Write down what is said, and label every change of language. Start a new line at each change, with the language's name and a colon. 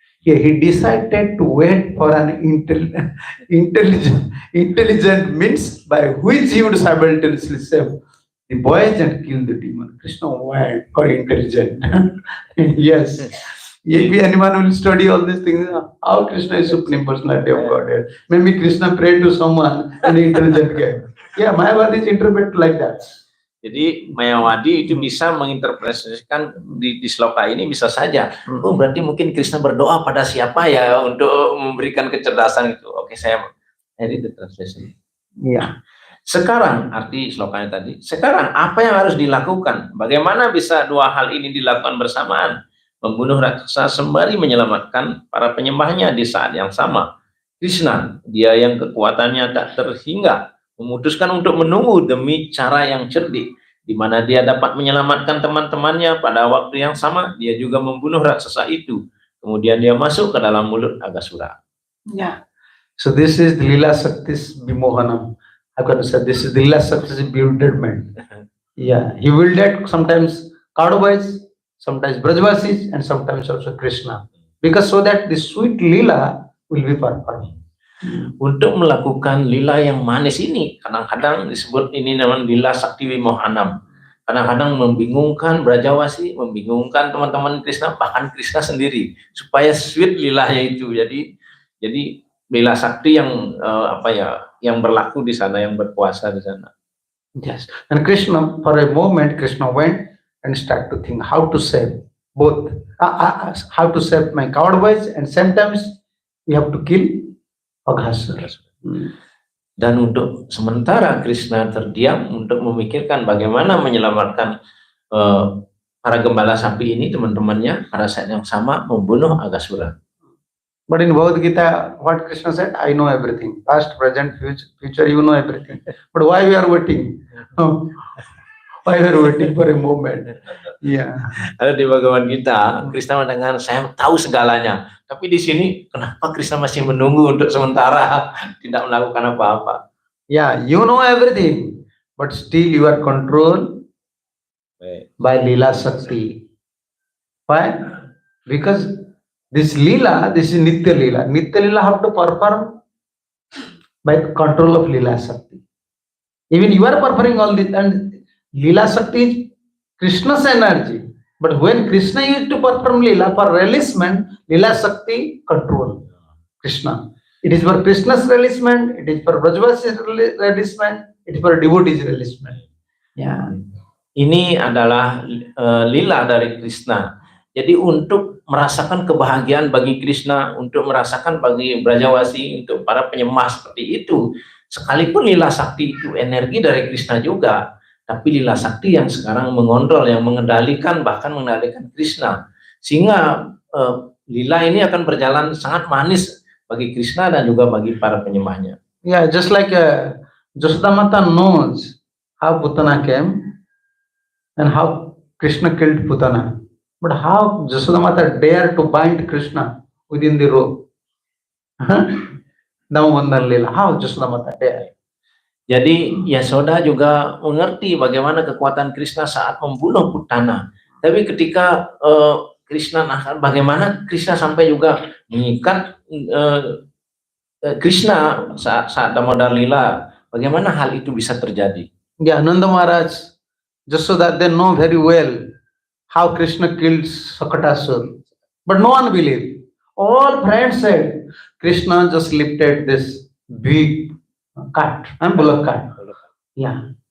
English: He decided to wait for an intelligent means by which he would simultaneously save the boys and kill the demon. Krishna went for intelligent. Yes. If anyone will study all these things, how Krishna is supreme personality of Godhead. Maybe Krishna prayed to someone and intelligent guy. Yeah, Mayavadi is interpreted like that.
Indonesian: Jadi Mayawadi itu bisa menginterpretasikan di sloka ini bisa saja. Oh, berarti mungkin Krishna berdoa pada siapa ya untuk memberikan kecerdasan itu. Oke, saya edit
English: the translation.
Indonesian: Iya. Sekarang arti slokanya tadi. Sekarang apa yang harus dilakukan? Bagaimana bisa dua hal ini dilakukan bersamaan? Membunuh raksasa sembari menyelamatkan para penyembahnya di saat yang sama. Krishna, dia yang kekuatannya tak terhingga, memutuskan untuk menunggu demi cara yang cerdik, di mana dia dapat menyelamatkan teman-temannya pada waktu yang sama. Dia juga membunuh raksasa itu. Kemudian dia masuk ke dalam mulut Aghasura.
English: Yeah. So this is the Lila Shakti's Vimohanam. I've got to say this is the Lila Shakti's bewilderment. Yeah, he wielded sometimes cowboys, sometimes Brajvasis, and sometimes also Krishna, because so that the sweet Lila will be performed.
Indonesian: Untuk melakukan lila yang manis ini, kadang-kadang disebut ini namanya lila sakti vimohanam. Kadang-kadang membingungkan Brajawasi, membingungkan teman-teman Krishna, bahkan Krishna sendiri, supaya
English: sweet
Indonesian: lilanya itu. Jadi lila sakti yang yang berlaku di sana, yang berkuasa di sana.
English: Yes, and Krishna, for a moment, Krishna went and started to think how to save both how to save my coward boys, and sometimes we have to kill Aghasura.
Indonesian: Dan untuk sementara Krishna terdiam untuk memikirkan bagaimana menyelamatkan para gembala sapi ini, teman-temannya pada saat yang sama membunuh Aghasura.
English: But in Bhagavad Gita, what Krishna said, I know everything. Past, present, future, you know everything. But why we are waiting? Why we are waiting for a moment? Yeah.
Indonesian: Ada di Bhagavad Gita, Krishna mengatakan saya tahu segalanya. Tapi di sini kenapa Krishna masih menunggu untuk sementara tidak melakukan apa-apa?
English: Yeah, you know everything, but still you are controlled by Leela Shakti. Why? Because this Leela, this is Nitya Leela. Nitya Leela have to perform by control of Leela Shakti. Even you are performing all this, and Leela Shakti is Krishna's energy. But when Krishna used to perform Leela for releasement, Leela Shakti control Krishna. It is for Krishna's releasement, it is for Brajavasi's releasement, it is for devotees' releasement. Yeah.
Indonesian: Ini adalah lila dari Krishna. Jadi untuk merasakan kebahagiaan bagi Krishna, untuk merasakan bagi Brajawasi, untuk para penyembah seperti itu, sekalipun lila sakti itu energi dari Krishna juga, tapi lila sakti yang sekarang mengontrol, yang mengendalikan, bahkan mengendalikan Krishna, sehingga lila ini akan berjalan sangat manis bagi Krishna dan juga bagi para penyembahnya.
English: Yeah, just like Jasodamata knows how Putana came and how Krishna killed Putana. But how Jasodamata dare to bind Krishna within the rope? Damodar Lila. How Jasodamata dare?
Indonesian: Jadi Yasoda juga mengerti bagaimana kekuatan Krishna saat membunuh Putana. Tapi ketika Krishna, bagaimana Krishna sampai juga mengikat Krishna saat Damodar Lila, bagaimana hal itu bisa terjadi?
English: Yeah, Nanda Maharaj, just so that they know very well how Krishna killed Sakatasur. But no one believed. All friends said, Krishna just lifted this big cart, and bullock cart. Yeah.